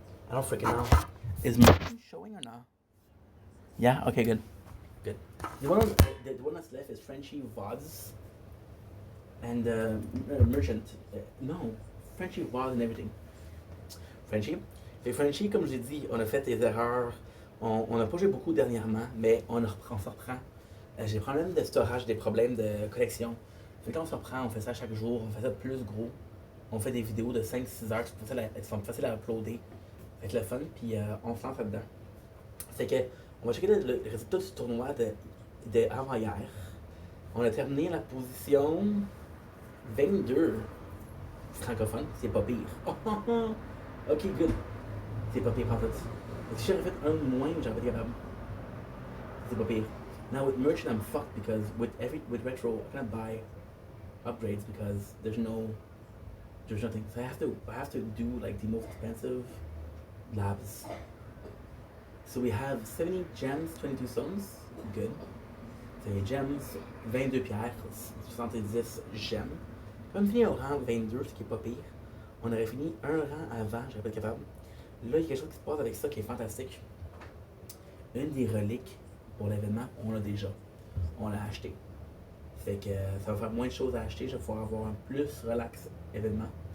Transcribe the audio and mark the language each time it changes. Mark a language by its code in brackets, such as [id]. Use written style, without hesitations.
[en] I don't freaking know. Is mine showing or not? Yeah? Okay, good. Good. The one that's left is Frenchie VODs and Merchant. No, Frenchie VOD and everything. Frenchie. [fr] Et Frenchie, comme j'ai dit, on a fait des erreurs. On n'a pas joué beaucoup dernièrement, mais on se reprend. J'ai des problèmes de storage, des problèmes de connexion. Fait que là, on se reprend, on fait ça chaque jour, on fait ça plus gros. On fait des vidéos de 5-6 heures qui sont faciles à uploader. Avec le fun, puis on se lance là-dedans. C'est que, on va checker le résultat du tournoi de avant-hier. On a terminé la position 22 francophone, c'est pas pire. [en] Ok, good. [fr] C'est pas pire, en fait. Si j'aurais fait un moins, j'aurais été capable. C'est pas pire. [en] Now with merchant, I'm fucked because with retro, I can't buy upgrades because there's nothing. So I have to do like the most expensive labs. So we have 70 gems, 22 stones, good. [fr] So les gems, 22 pierres, 70 gemmes. Quand on finit au rang 22, ce qui est pas pire, on aurait fini un rang avant, j'aurais pas été capable. Là, il y a quelque chose qui se passe avec ça qui est fantastique. Une des reliques pour l'événement, on l'a déjà. On l'a acheté. Fait que ça va faire moins de choses à acheter, je vais pouvoir avoir un plus relax événement.